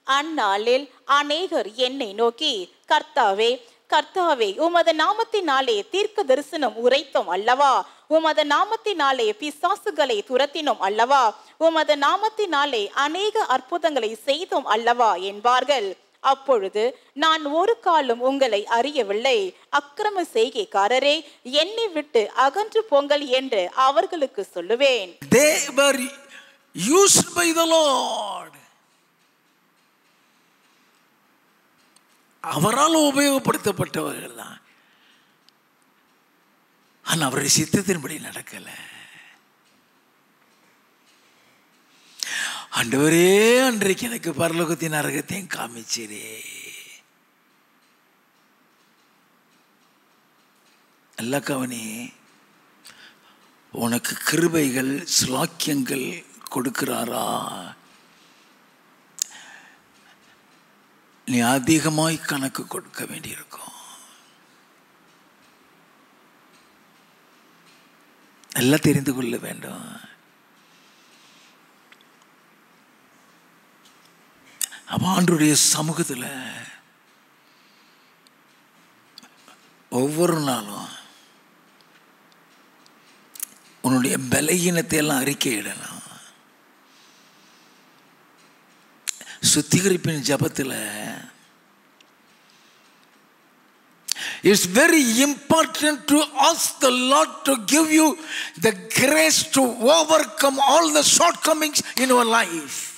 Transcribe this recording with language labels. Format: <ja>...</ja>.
<ta>அந்நாளில் அநேகர் என்னை நோக்கி கர்த்தாவே கர்த்தாவே உமது நாமத்தினாலே தீர்க்க தரிசனம் உரைத்தோம் அல்லவா, உமது நாமத்தினாலே பிசாசுகளை துரத்தினோம் அல்லவா, உமது நாமத்தினாலே அநேக அற்புதங்களை செய்தோம் அல்லவா என்பார்கள். அப்பொழுது நான் ஒரு காலம் உங்களை அறியவில்லை, அக்கிரம செய்கைக்காரரே என்னை விட்டு அகன்று போங்கள் என்று அவர்களுக்கு சொல்லுவேன்.</ta> <en>They were used by the Lord.</en> <ta>அவரால் உபயோகப்படுத்தப்பட்டவர்கள் தான். ஆனால் அவருடைய சித்தத்தின்படி நடக்கல. ஆண்டவரே அன்றைக்கு எனக்கு பரலோகத்தின் நரகத்தையும் காமிச்சிரே. அல்ல கவனி, உனக்கு கிருபைகள் ஸ்லாக்கியங்கள் கொடுக்கிறாரா? நீ அதிகமாய் கணக்கு கொடுக்க வேண்டியிருக்கும். எல்லாம் தெரிந்து கொள்ள வேண்டும். அப்ப ஆண்டவருடைய சமூகத்தில் ஒவ்வொரு நாளும் உன்னுடைய பலகீனத்தை எல்லாம் அறிக்கையிடணும். சுத்திகரிப்பின் ஜபத்தில்</ta> <en>it's very important to ask the Lord to give you the grace to overcome all the shortcomings in your life.</en>